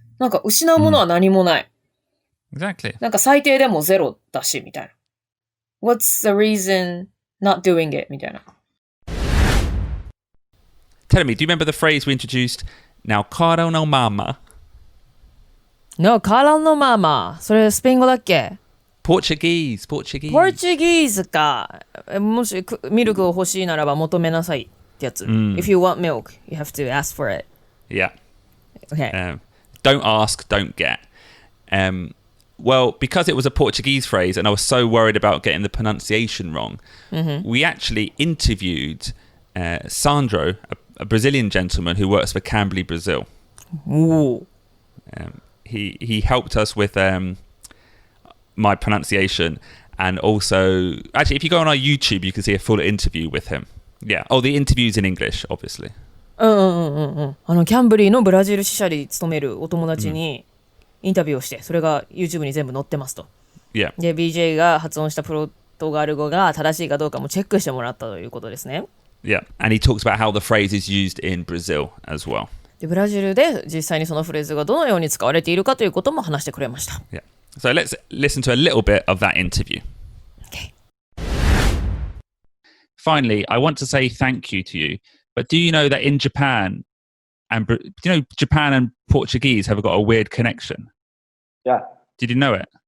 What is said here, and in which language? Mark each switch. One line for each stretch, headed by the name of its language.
Japanese: なんか失うものは何もない。
English: Exactly.
Japanese: なんか最低でもゼロだし、みたいな。
English: What's the reason not doing it? みたいな。 Tell me, do you remember the phrase we introduced? Now, Caro no mama. No, Caro no mama.
Japanese: それスペイン語だっけ
English: Portuguese.
Japanese: Portuguese か。もしミルクを欲しいならば求めなさいってやつ。
English: If you want milk, you have to ask for it. Yeah. Okay. Don't ask, don't get. Well, because it was a Portuguese phrase and I was so worried about getting the pronunciation wrong, we actually interviewed Sandro, a Brazilian gentleman who works for Cambly, Brazil. Ooh. He helped us with my pronunciation, And also, actually, if you go on our YouTube, you can see a full interview with him. Yeah. Oh, the interview's in English, obviously.
Japanese: キャンブリーのブラジル支社に勤めるお友達にインタビューをして、それが YouTube に全部載ってますと。
English: Yeah.
Japanese: で、BJ が発音したプロトガル語が正しいかどうかもチェックしてもらったということですね。
English: Yeah. And he talks about how the phrase is used in Brazil as well.
Japanese: で、ブラジルで実際にそのフレーズがどのように使われているかということも話してくれました。
English: Yeah. So let's listen to a little bit of that interview. Okay. Finally, I want to say thank you to you. But do you know that in Japan, Japan and Portuguese have got a weird connection? Yeah, Did you know it?